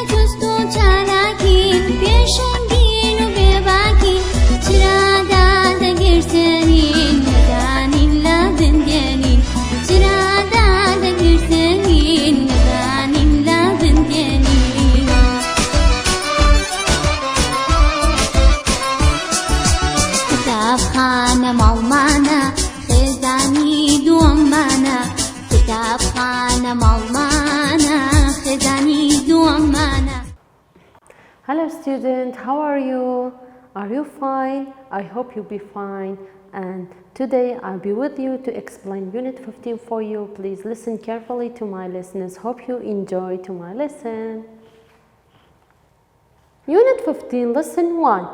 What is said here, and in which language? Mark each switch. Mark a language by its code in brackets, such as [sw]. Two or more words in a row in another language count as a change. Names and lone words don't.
[ckb] جوست و چالاکین پێشەنگین و بێباکین چرادا دەگرسێنین نەدانین لە بندێنین چرادا دەگرسێنین نەدانین لە بندێنین قوتابخانە ماڵمانە خێزانی دووەممانە قوتابخانە ماڵمانە خێزانی دووەممانە [en] Hello student, how are you? Are you fine? I hope you'll be fine. And today I'll be with you to explain Unit 15 for you. Please listen carefully to my lessons. Hope you enjoy to my lesson. Unit 15, lesson 1.